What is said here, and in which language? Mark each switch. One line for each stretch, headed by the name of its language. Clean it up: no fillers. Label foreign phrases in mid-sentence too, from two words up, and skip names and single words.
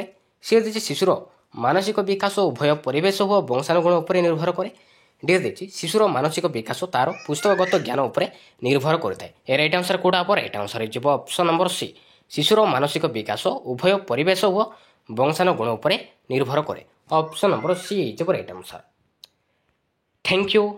Odia: ସିରେ ଦେଇଛି ଶିଶୁର ମାନସିକ ବିକାଶ ଉଭୟ ପରିବେଶ ଓ ବଂଶାନୁଗୁଣ ଉପରେ ନିର୍ଭର କରେ। ଡି ଦେଇଛି ଶିଶୁର ମାନସିକ ବିକାଶ ତାର ପୁସ୍ତକଗତ ଜ୍ଞାନ ଉପରେ ନିର୍ଭର କରିଥାଏ। ଏ
English: right answer
Odia: କୋଉଟା ହେବ?
English: right answer
Odia: ହେଇଯିବ
English: option number C
Odia: ଶିଶୁର ମାନସିକ ବିକାଶ ଉଭୟ ପରିବେଶ ଓ ବଂଶାନୁଗୁଣ ଉପରେ ନିର୍ଭର କରେ।
English: Option number C is right answer. Thank you.